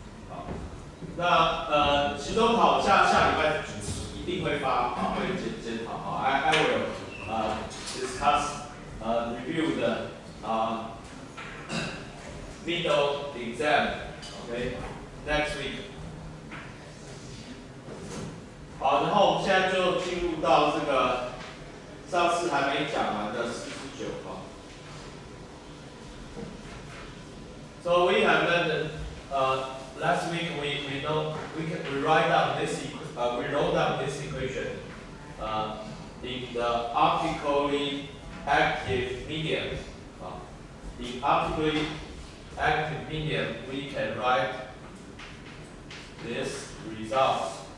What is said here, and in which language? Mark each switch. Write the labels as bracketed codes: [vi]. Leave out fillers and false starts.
[zh] 好，那期中考下礼拜一定会发啊，会检讨啊。 [en] I will discuss review the middle exam, okay, next week. [zh] 好，然后我们现在就进入到这个上次还没讲完的4至9哈。 [en] So we have learned last week we wrote down this equation in the optically active medium. In optically active medium, we can write this result.